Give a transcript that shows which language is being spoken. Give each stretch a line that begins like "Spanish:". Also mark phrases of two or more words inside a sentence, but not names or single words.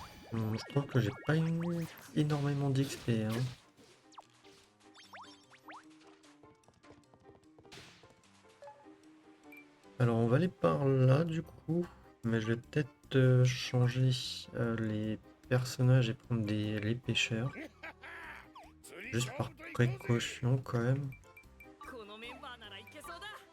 French: Je trouve que j'ai pas eu énormément d'XP, hein. Alors on va aller par là du coup, mais je vais peut-être changer les personnages et prendre les pêcheurs,
Japanese: 釣り
French: juste
Japanese: 勝
French: par
Japanese: 負といこうぜ
French: précaution quand même.
Japanese: このメンバーならいけそうだ。